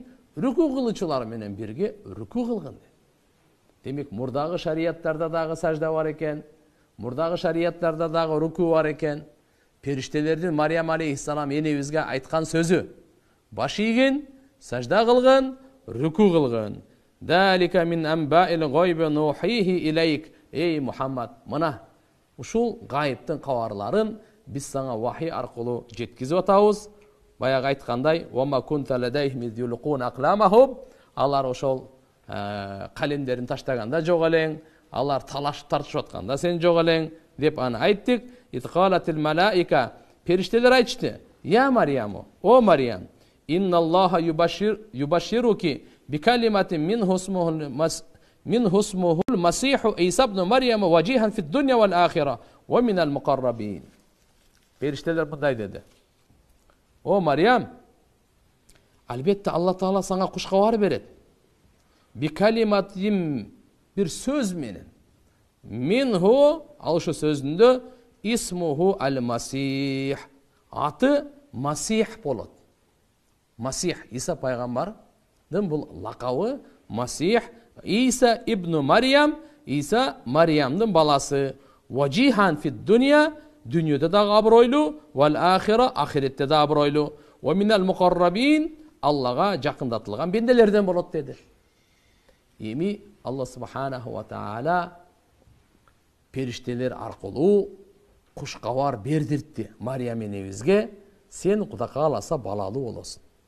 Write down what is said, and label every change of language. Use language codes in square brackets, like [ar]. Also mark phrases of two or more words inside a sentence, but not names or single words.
[ky] Рүку кылуучулар менен бирге рүку кылгын. Демек мурдагы шарияттарда дагы сажда бар экен, мурдагы шарияттарда дагы рүку бар экен. Периштелердин Мариям алейхиссалам энебизге айткан сөзү: баш ийгин, сажда кылгын, рүку кылгын. [ar] ذلك من أنباء الغيب نوحيه إليك. [ky] Эй Мухаммад, мына ушул гайыптын кабарларын биз сага вахий аркылуу жеткизип атабыз. Баягы айткандай: [ar] "وما كنت لديهم إذ يلقون أقلامهم." [ky] Алар ошол калемдерин таштаганда жок элең, алар талашып тартышып атканда сен жок элең деп аны айттык. [ar] إذ قالت الملائكة. [ky] Периштелер айтышты: [ar] "يا مريم, [ky] о Мариям, [ar] إن الله يبشرك بكلمة منه اسمه المسيح عيسى ابن مريم وجيها في الدنيا والآخرة ومن المقربين." [ky] Периштелер мындай деди: "О Мариям, албетте Алла Таала сага куш кабар берет. Бикалиматин, бир сөз менен. Минху, ал ошо сөзүндө [ar] اسمه المسيح. [ky] Аты Масих болот. Масих Иса пайгамбардын бул лакабы Масих. Иса ибн Марьям, Иса Мариямдын баласы. [ar] وجيها في الدنيا, [ky] дүниеде дагы абройлуу, [ar] والآخرة, [ky] ахиретте да абройлуу. [ar] ومن المقربين, [ky] Аллага жакындатылган бенделерден болот деди. Эми Алла [ar] سبحانه وتعالى [ky] периштелер аркылуу куш кабар бердиртти Мариям энебизге: сен Кудай кааласа балалуу болосуң.